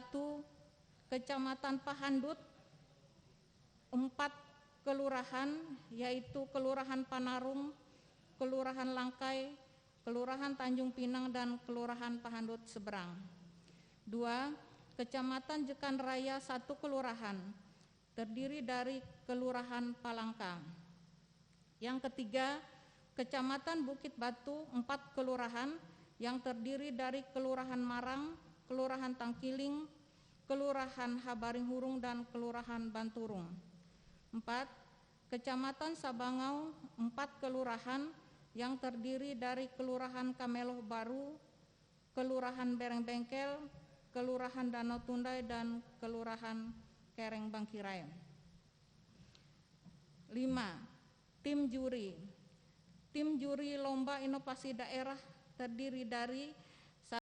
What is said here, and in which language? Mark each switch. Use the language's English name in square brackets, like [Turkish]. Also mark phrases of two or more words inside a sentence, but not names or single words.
[Indonesian] Kecamatan Pahandut, 4 kelurahan, yaitu Kelurahan Panarung, Kelurahan Langkai, Kelurahan Tanjung Pinang, dan Kelurahan Pahandut Seberang. 2. Kecamatan Jekan Raya, 1 kelurahan, terdiri dari Kelurahan Palangka. Yang ketiga, Kecamatan Bukit Batu, 4 kelurahan yang terdiri dari Kelurahan Marang, Kelurahan Tangkiling, Kelurahan Habaringhurung, dan Kelurahan Banturung. 4. Kecamatan Sabangau, 4 kelurahan yang terdiri dari Kelurahan Kameloh Baru, Kelurahan Bereng Bengkel, Kelurahan Danau Tundai, dan Kelurahan Kereng Bangkirai. 5. Tim juri. Tim juri Lomba Inovasi Daerah terdiri dari 1.